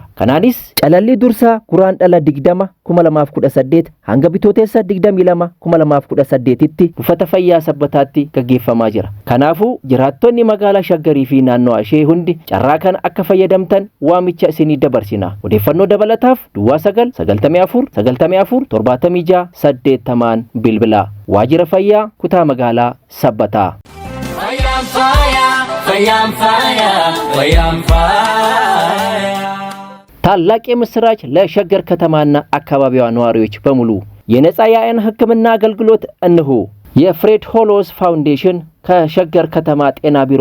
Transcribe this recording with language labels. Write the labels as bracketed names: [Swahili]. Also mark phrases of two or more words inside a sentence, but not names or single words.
[Oromo] Kanaanis calalli dursaa guraandhala 20 2018 hanga bitootessa 22 2018 tti buufata fayyaa sabbataatti gaggeeffamaa jira. Kanaafu jiraattonni magaalaa Shaggarii fi naannoo ishee hundi carraa kana akka fayyadamtan waamicha isinii dabarsina. Odeeffannoo dabalataaf duwwaa 994 bilbila. Waajjira fayyaa kutaa magaalaa sabbataa. [Amharic] ታላቅ የምስራች ለሸገር ከተማና አካባቢዋ ነዋሪዎች በሙሉ የነፃ የአይን ሕክምና አገልግሎት እንሆ። የፍሬድ ሆሎስ ፋውንዴሽን ከሸገር ከተማ ጤና ቢሮ